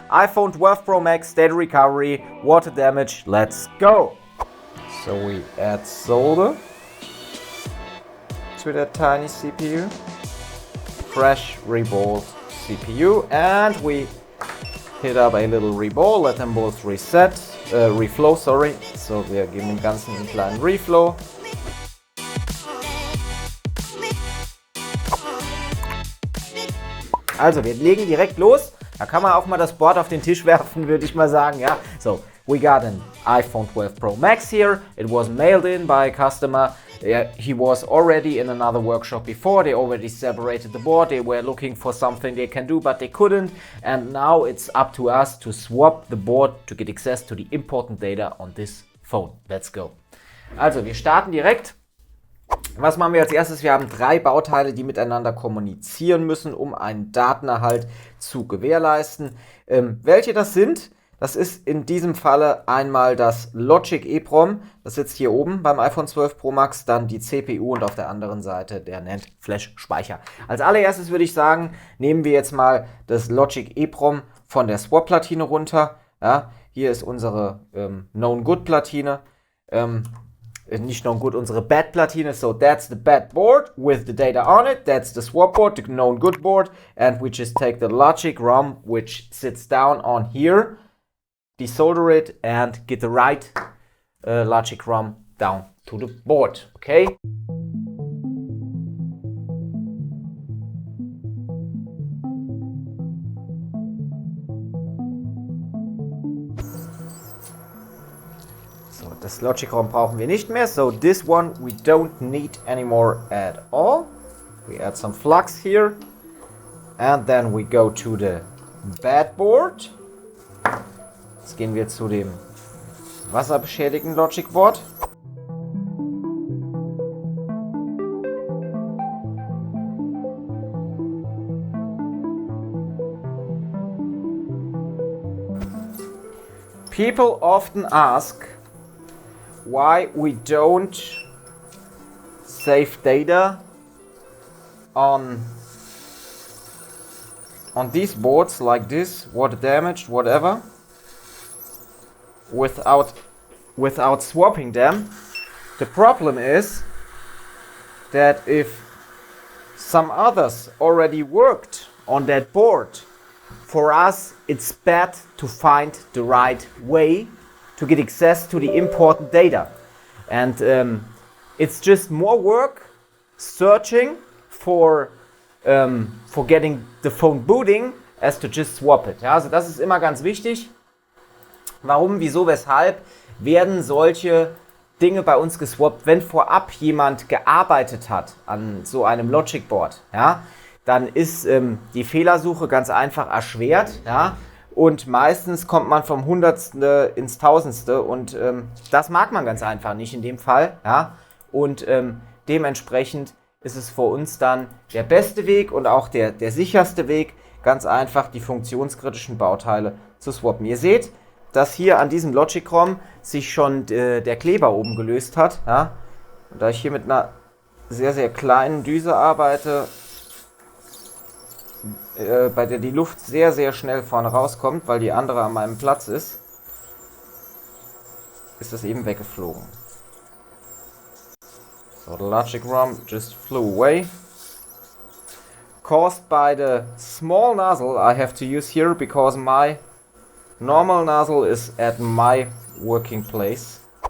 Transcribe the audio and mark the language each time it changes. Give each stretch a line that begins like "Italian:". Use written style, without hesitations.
English: iPhone 12 Pro Max, data recovery, water damage, let's go. So we add solder to that tiny CPU, fresh reball CPU, and we hit up a little reball, let them both reflow, sorry.
German: So wir geben dem Ganzen einen kleinen Reflow. Also wir legen direkt los. Da kann man auch mal das Board auf den Tisch werfen, würde ich mal sagen. Ja.
English: So, we got an iPhone 12 Pro Max here. It was mailed in by a customer. He was already in another workshop before. They already separated the board. They were looking for something they can do, but they couldn't. And now it's up to us to swap the board to get access to the important data on this phone. Let's go.
German: Also, wir starten direkt. Was machen wir als erstes? Wir haben 3 Bauteile, die miteinander kommunizieren müssen, um einen Datenerhalt zu gewährleisten. Welche das sind? Das ist in diesem Falle einmal das Logic EEPROM, das sitzt hier oben beim iPhone 12 Pro Max, dann die CPU und auf der anderen Seite der NAND Flash Speicher. Als allererstes würde ich sagen, nehmen wir jetzt mal das Logic EEPROM von der Swap-Platine runter. Ja, hier ist unsere Known Good Platine. Nicht Known Good, unsere Bad Platine.
English: So that's the bad board with the data on it. That's the swap board, the Known Good board. And we just take the Logic ROM, which sits down on here, desolder it, and get the right Logic ROM down to the board. Okay?
German: Das Logic ROM brauchen wir nicht mehr,
English: so this one we don't need anymore at all. We add some flux here and then we go to the bad board.
German: Jetzt gehen wir zu dem wasserbeschädigten Logic Board.
English: People often ask why we don't save data on these boards like this, water damaged, whatever, without swapping them. The problem is that if some others already worked on that board, for us it's bad to find the right way to get access to the important data. And it's just more work searching for getting the phone booting as to just swap it.
German: Ja, also das ist immer ganz wichtig. Warum, wieso, weshalb werden solche Dinge bei uns geswappt, wenn vorab jemand gearbeitet hat an so einem Logic Board, ja, dann ist die Fehlersuche ganz einfach erschwert, ja. Und meistens kommt man vom Hundertste ins Tausendste und das mag man ganz einfach nicht in dem Fall. Ja? Und dementsprechend ist es für uns dann der beste Weg und auch der sicherste Weg, ganz einfach die funktionskritischen Bauteile zu swappen. Ihr seht, dass hier an diesem Logic ROM sich schon der Kleber oben gelöst hat. Ja? Und da ich hier mit einer sehr, sehr kleinen Düse arbeite, bei der die Luft sehr, sehr schnell vorne rauskommt, weil die andere an meinem Platz ist das eben weggeflogen.
English: So the Logic ROM just flew away. Caused by the small nozzle I have to use here because my normal nozzle is at my working place.